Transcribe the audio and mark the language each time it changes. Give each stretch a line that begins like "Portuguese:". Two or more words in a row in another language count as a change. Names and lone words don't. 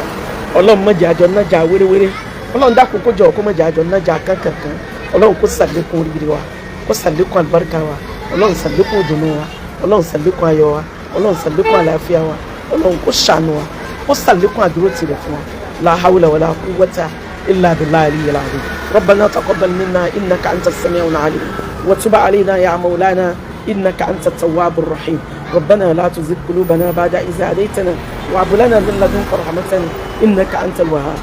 Yoruba: Ọlọ́run má jẹ́ àjọ nájà wéréwéré. Ọlọ́run dákun kó jọ kó má jẹ́ àjọ nájà kankan. Ọlọ́run kó ṣàlékún oríire wa, kó ṣàlékún àlùbáríkà wa, Ọlọ́run ṣàlékún ìdùnnú wa, Ọlọ́run ṣàlékún ayọ̀ wa, Ọlọ́run ṣàlékún àlàáfíà wa, Ọlọ́run kó ṣàánú wa, kó ṣàlékún àdúró tirẹ̀ fún wa.
Arabic: لا حول ولا قوة إلا بالله العلي العظيم. ربنا تقبل منا إنك أنت السميع العليم وتب علينا يا مولانا إنك أنت التواب الرحيم. ربنا لا تزغ قلوبنا بعد إذ هديتنا وهب لنا من لدنك رحمة إنك أنت الوهاب.